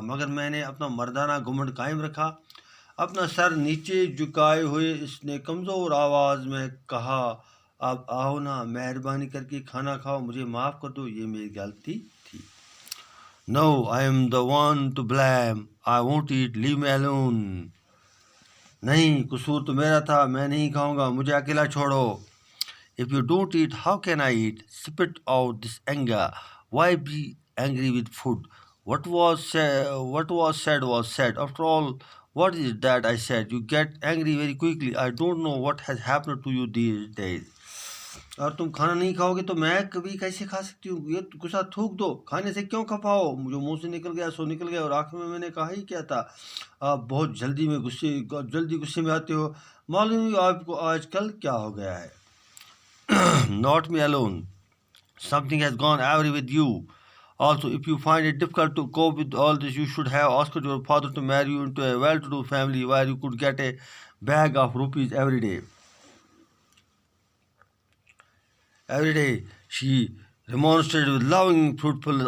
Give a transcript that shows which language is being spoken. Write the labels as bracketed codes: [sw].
[hi] मगर मैंने अपना मर्दाना घुमंड कायम रखा. अपना सर नीचे झुकाए हुए इसने कमज़ोर आवाज़ में कहा, अब आओ ना, मेहरबानी करके खाना खाओ, मुझे माफ़ कर दो, ये मेरी गलती थी. [en] No, I am the one to blame. I won't eat, leave me alone. [hi] नहीं, कसूर तो मेरा था, मैं नहीं खाऊंगा, मुझे अकेला छोड़ो. [en] If you don't eat, how can I eat? Spit out this anger. Why be angry with food? What was said was said. After all, what is it that I said? You get angry very quickly. I don't know what has happened to you these days. [hi] और तुम खाना नहीं खाओगे तो मैं कभी कैसे खा सकती हूँ. ये गुस्सा थूक दो, खाने से क्यों खपाओ. जो मुंह से निकल गया सो निकल गया. और आखिर में मैंने कहा ही क्या था. आप बहुत जल्दी गुस्से में आते हो. मालूम नहीं आपको आजकल क्या हो गया है. [en] Not me alone. Something has gone awry with you. Also, if you find it difficult to cope with all this, you should have asked your father to marry you into a well-to-do family where you could get a bag of rupees every day. Every day, she remonstrated with loving fruitfulness.